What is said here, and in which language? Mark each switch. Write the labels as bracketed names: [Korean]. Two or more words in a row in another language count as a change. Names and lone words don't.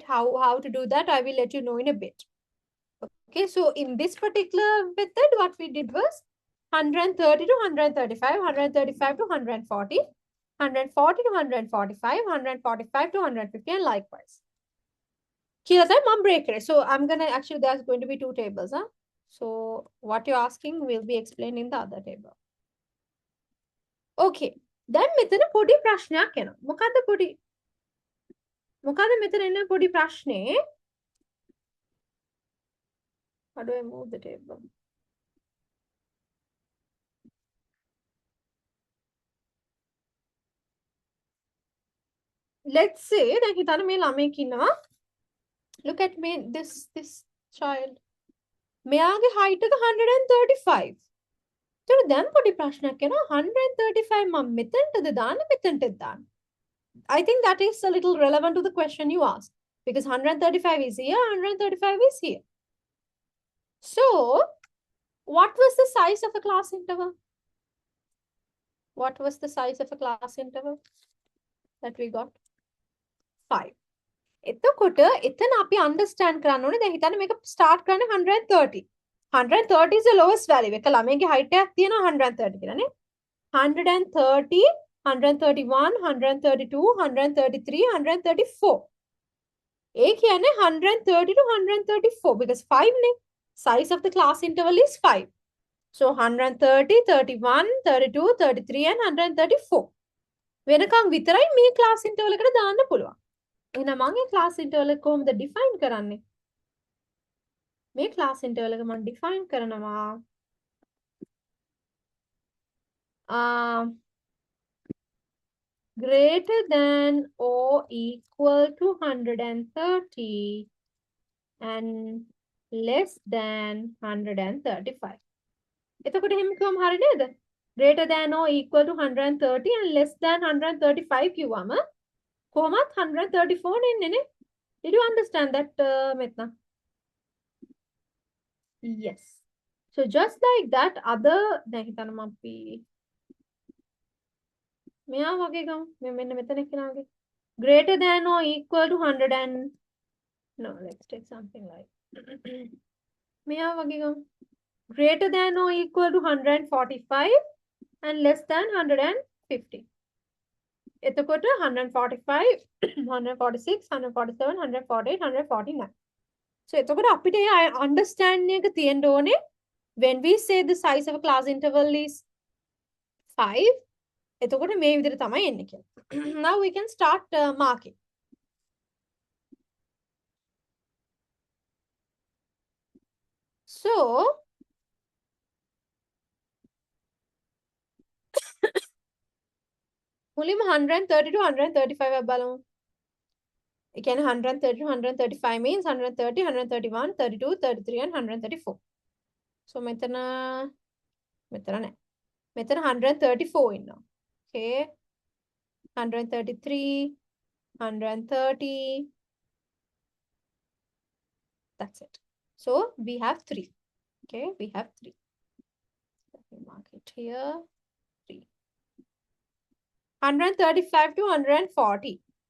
[English] How to do that, I will let you know in a bit. Okay, so in this particular method, what we did was 130 to 135, 135 to 140, 140 to 145, 145 to 150, and likewise. Here I'm break it. So I'm gonna actually there's going to be 2 tables, huh? So what you're asking will be explained in the other table. Okay. Then [Sinhala] මෙතන පොඩි ප්‍රශ්නයක් එනවා. මොකද්ද පොඩි? මොකද්ද මෙතන එන පොඩි ප්‍රශ්නේ? [English] How do I move the table? Let's say [Sinhala] දැන් හිතන්න මේ ළමයෙක් ඉන්නවා. [English] Look at me, this child. [Sinhala] මෙයාගේ height එක 135. [English] So then [Sinhala] පොඩි ප්‍රශ්නයක් එනවා 135 මම මෙතනටද දාන්න මෙතනටද දාන්න. [English] I think that is a little relevant to the question you asked because 135 is here, 135 is here. So, what was the size of a class interval? What was the size of a class interval that we got? 5. [Sinhala] එතකොට එතන අපි understand කරන්න ඕනේ දැන් හිතන්න මේක start කරන්නේ 130. [English] 130 is the lowest value. [Sinhala] එක ළමයිගේ height එකක් තියෙනවා 130 කියලා නේ. 130, 131, 132, 133, 134. ඒ කියන්නේ [English] 130 to 134 because 5 [Sinhala] නේ. [English] Size of the class interval is 5. So 130, 31, 32, 33 and 134. [Sinhala] වෙනකම් විතරයි මේ [English] class interval [Sinhala] එකට දාන්න පුළුවන්. එහෙනම් මම මේ [English] class interval [Sinhala] එක කොහොමද define කරන්නේ? මේ [English] class interval [Sinhala] එක මම define කරනවා [English] greater than or equal to 130 and less than 135. [Sinhala] එතකොට එහෙම කිව්වම හරි නේද? [English] Greater than or equal to 130 and less than 135 [Sinhala] කිව්වම කොහොමත් 134 නෙන්නේ නේ? [English] Did you understand that, Metna? Yes. So just like that, other [Sinhala] දැන් හිතන්න අපි මෙයා වගේ ගමු. මෙන්න මෙතන කියනවා වගේ. [English] Greater than or equal to 100 and no, let's take something like [Sinhala] මෙයා වගේ ගමු. [English] Greater than or equal to 145 and less than 150. [Sinhala] එතකොට 145, 146, 147, 148, 149. [English] So [Sinhala] එතකොට අපිට [English] understanding [Sinhala] එක තියෙන්න ඕනේ [English] when we say the size of a class interval is 5 [Sinhala] එතකොට මේ විදිහට තමයි එන්නේ කියලා. [English] Now we can start marking. [Sinhala] So මුලින්ම [English] 130 to 135 [Sinhala] බලමු. ඒ කියන්නේ [English] 130 to 135 means 130, 131, 32, 33 and 134. [Sinhala] So මෙතන 134 ඉන්නවා. [English] Okay. 133, 130. That's it. So we have 3. Okay, we have 3. Let me mark it here. 3. 135 to 140.